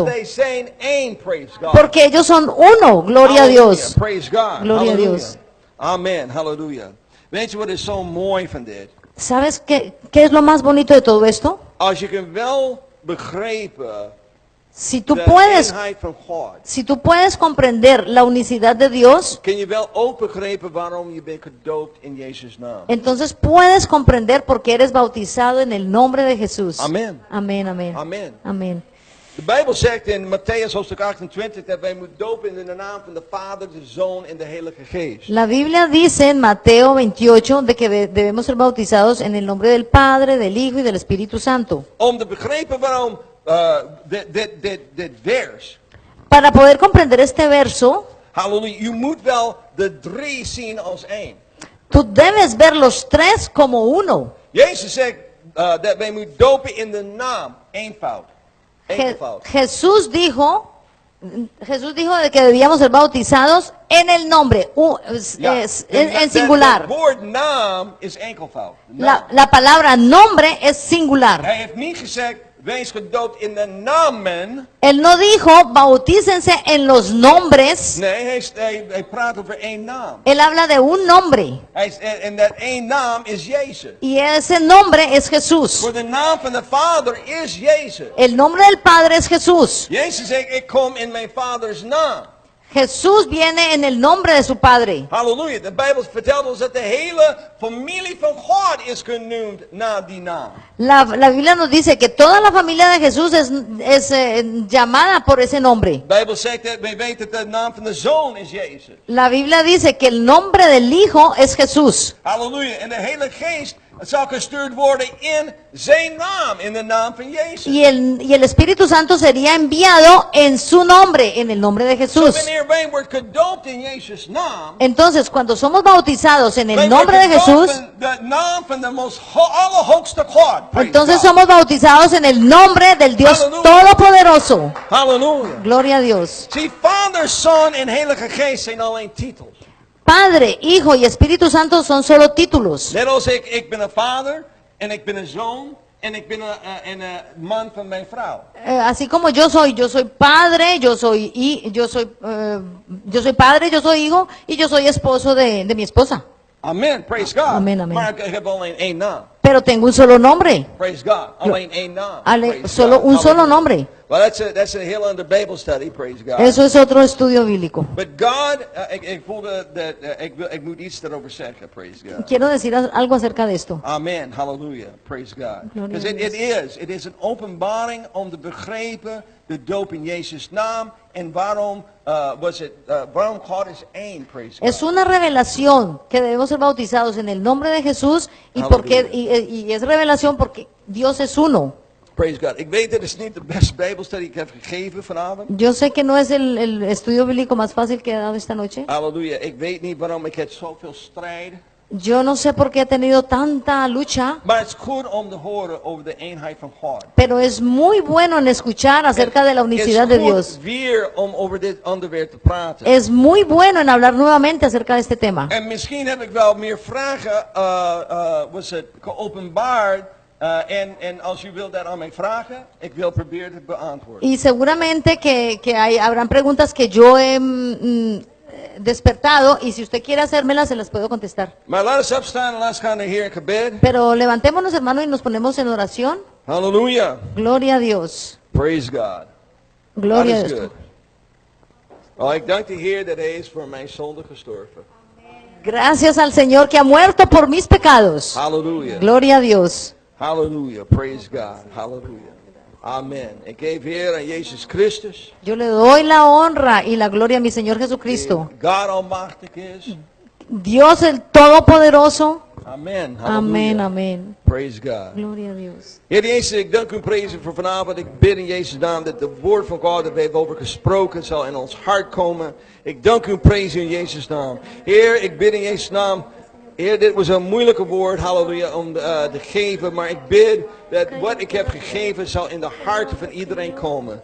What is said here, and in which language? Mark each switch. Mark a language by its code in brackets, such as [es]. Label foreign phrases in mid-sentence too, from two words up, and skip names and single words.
[nl] Omdat wij zijn één, [en] praise God. [es] Porque ellos son uno, gloria a [nl] Halleluja, [es] Dios. [en] praise God. [es] Gloria a [nl] Halleluja. [es] Dios. [nl] Amen, halleluja. Weet je wat is zo mooi van dit? [es] ¿Sabes qué es lo más bonito de todo esto? [nl] Als je kan wel begrijpen [es] Si tú de puedes, [nl] eenheid van God, [es] si tú puedes comprender la unicidad de Dios, [nl] kun je wel ook begrijpen waarom je bent gedoopt in Jezus' naam. [es] entonces puedes comprender por qué eres bautizado en el nombre de Jesús. [nl] Amen. [es] Amén, amén. [nl] Amen. [es] Amén. [nl] De Bijbel zegt in Matthäus hoofdstuk 28 dat wij moeten dopen in de naam van de Vader, de Zoon en de Heilige Geest. [es] La Biblia dice en Mateo 28 de que debemos ser bautizados en el nombre del Padre, del Hijo y del Espíritu Santo. [nl] Om te begrijpen waarom dit vers, [es] Para poder comprender este verso, [nl] halleluja, je moet wel de drie zien als één. [es] tú debes ver los tres como uno. [nl] Jezus zegt dat wij moeten dopen in de naam, eenvoud. Enkelvoud. [es] Jesús dijo de que debíamos ser bautizados en el nombre, [nl] Ja, [es] en singular. [nl] Het woord naam is enkelvoud. Naam. [es] La palabra nombre es singular. [nl] Hij heeft niet gezegd, wees gedoopt in de namen. [es] Él no dijo, bautícense en los nombres. [nl] Nee, hij praat over één naam. [es] Él habla de un nombre. [nl] En dat één naam is Jezus. [es] Y ese nombre es Jesús. [nl] Voor de naam van de Vader is Jezus. [es] El nombre del Padre es Jesús. [nl] Jezus zegt, ik kom in mijn Vaders naam. [es] Jesús viene en el nombre de su Padre. [nl] Halleluja. De Bijbel vertelt ons dat de hele familie van God is genoemd na die naam. [es] La Biblia nos dice que toda la familia de Jesús es llamada por ese nombre. [nl] De Bijbel zegt dat wij weten dat de naam van de Zoon is Jezus. [es] La Biblia dice que el nombre del Hijo es Jesús. [nl] Halleluja. En de hele geest zal gestuurd worden in zijn naam, in de naam van Jezus. [es] Y el Espíritu Santo sería enviado en su nombre, en el nombre de [nl] So [es] Jesús. [nl] wanneer wij wordt gedoopt in Jezus' naam, [es] Entonces, cuando somos bautizados en el [nl] wij [es] nombre de [nl] worden gedoopt [es] Jesús, [nl] in de naam van de allerhoogste God. [en] Praise [es] entonces [en] God. [es] somos bautizados en el nombre del Dios Aleluya. Todopoderoso. [nl] Halleluja. [es] Gloria a Dios. [nl] Zie, Vader, Zoon en Heilige Geest zijn alleen titels. [es] Padre, Hijo y Espíritu Santo son solo títulos. [nl] Net als ik ben een vader en ik ben een zoon en ik ben een man van mijn vrouw. [es] Así como yo soy padre, yo soy padre, yo soy hijo y yo soy esposo de mi esposa. [en] Amen, praise God. [nl] Amen, amen. Maar ik heb alleen één naam. [es] Pero tengo un solo nombre. [en] Praise God. [nl] Alleen één naam. [en] Praise [es] Solo [en] God. [es] un solo [en] Hallelujah. [es] nombre. [en] Well, that's a [nl] heel ander [en] Bible study, praise God. [es] Eso es otro estudio bíblico. [en] But God, [nl] ik voelde dat ik moet iets daarover zeggen, [en] praise God. [es] Quiero decir algo acerca de esto. [en] Amen, hallelujah, praise God. [es] Gloria [en] Because [es] a [en] it is [nl] een openbaring om te begrijpen de doop in Jezus' naam en waarom waarom God is één, [en] praise God. [es] Es una revelación que debemos ser bautizados en el nombre de Jesús y y es revelación porque Dios es uno. [en] Praise God. [nl] Ik weet, dit is niet de beste Bijbelstudie die ik heb gegeven vanavond. [es] Yo sé que no es el estudio bíblico más fácil que he dado esta noche. [nl] Halleluja. Ik weet niet waarom ik heb zoveel strijd. [es] Yo no sé por qué he tenido tanta lucha, [nl] Maar het is goed om te horen over de eenheid van God. [es] pero es muy bueno en escuchar acerca de la unicidad de [nl] Het is [es] Dios. [nl] goed weer om over dit onderwerp te praten. [es] Es muy bueno en hablar nuevamente acerca de este tema. [nl] En misschien heb ik wel meer vragen, was het geopenbaard. En als u wilt daar aan mij vragen, ik wil proberen te beantwoorden. [es] Y seguramente que habrán preguntas que yo he despertado, y si usted quiere hacérmelas, se las puedo contestar. [nl] Maar laat ons opstaan en laat ons gaan naar Heer in gebed. [es] Pero levantémonos, hermanos, y nos ponemos en oración. [nl] Halleluja. [es] Gloria a Dios. [en] Praise God. [es] Gloria a [en] God is [es] Dios. [en] good. [nl] Oh, ik dank de Heer dat Hij is voor mijn zonde gestorven. [es] Gracias al Señor que ha muerto por mis pecados. [nl] Halleluja. [es] Gloria a Dios. [en] Halleluja. Praise God. [nl] Halleluja. Amen. Ik geef Heer aan Jezus Christus. [es] Yo le doy la honra y la gloria a mi Señor Jesucristo. [nl] Die God almachtig is. [es] Dios el Todopoderoso. [nl] Amen. [es] Amén, [nl] Halleluja. [es] amén. [en] Praise God. [es] Gloria a Dios. [nl] Heer Jezus, ik dank u en prijs u voor vanavond. Ik bid in Jezus' naam dat de woord van God dat wij hebben over gesproken zal in ons hart komen. Ik dank u en prijs u in Jezus' naam. Heer, ik bid in Jezus' naam. Heer, dit was een moeilijke woord, halleluja, om te geven. Maar ik bid dat wat ik heb gegeven zal in de harten van iedereen komen.